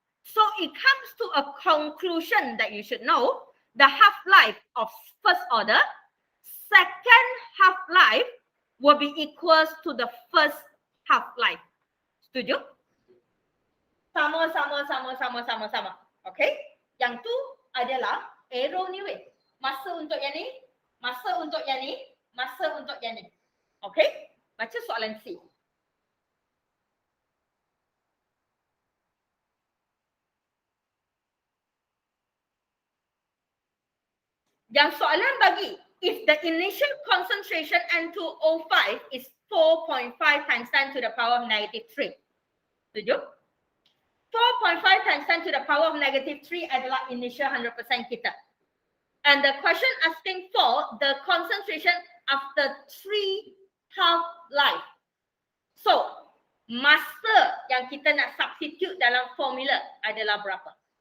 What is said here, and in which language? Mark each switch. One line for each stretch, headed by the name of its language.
English: So it comes to a conclusion that you should know, the half-life of first order, second half-life will be equals to the first half-life.
Malay: Setuju? Sama. Okay? Yang tu adalah arrow ni weh. Masa untuk yang ni, masa untuk yang ni, masa untuk yang ni. Okay? Baca soalan C. Yang soalan bagi,
English: if the initial concentration N2O5 is 4.5 times 10 to the power of negative 3. Setuju? 4.5 times 10 to the power of negative 3
Malay: adalah initial 100% kita.
English: And the question asking for the concentration after 3 half-life.
Malay: So, masa yang kita nak substitute dalam formula adalah berapa?